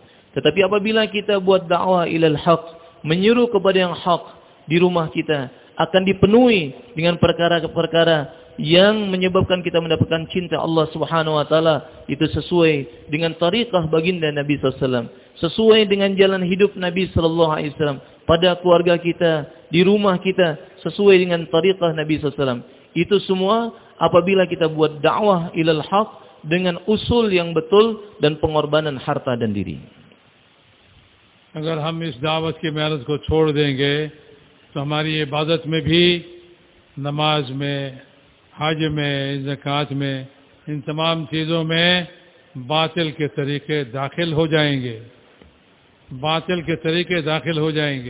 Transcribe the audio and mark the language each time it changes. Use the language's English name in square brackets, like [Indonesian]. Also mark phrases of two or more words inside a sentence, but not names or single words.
[Indonesian] Tetapi apabila kita buat dakwah [Arabic] إلى الحق, [Indonesian] menyeru kepada yang hak, di rumah kita akan dipenuhi dengan perkara-perkara yang menyebabkan kita mendapatkan cinta [Arabic] الله سبحانه وتعالى, [Indonesian] itu sesuai dengan tariqah baginda Nabi [Arabic] صلى الله عليه وسلم, [Indonesian] sesuai dengan jalan hidup Nabi [Arabic] صلى الله عليه وسلم [Indonesian] pada keluarga kita, di rumah kita, sesuai dengan tariqah Nabi [Arabic] صلى الله عليه وسلم. [Indonesian] Itu semua apabila kita buat dakwah [Arabic] إلى الحق [Indonesian] dengan usul yang betul dan pengorbanan harta dan diri. [Hindi] अगर हम इस दावत की मेहनत को छोड़ देंगे तो हमारी इबादत में भी, नमाज में, हज में, ज़कात में, इन तमाम चीज़ों में बातिल के तरीके दाखिल हो जाएंगे, बातिल के तरीके दाखिल हो जाएंगे।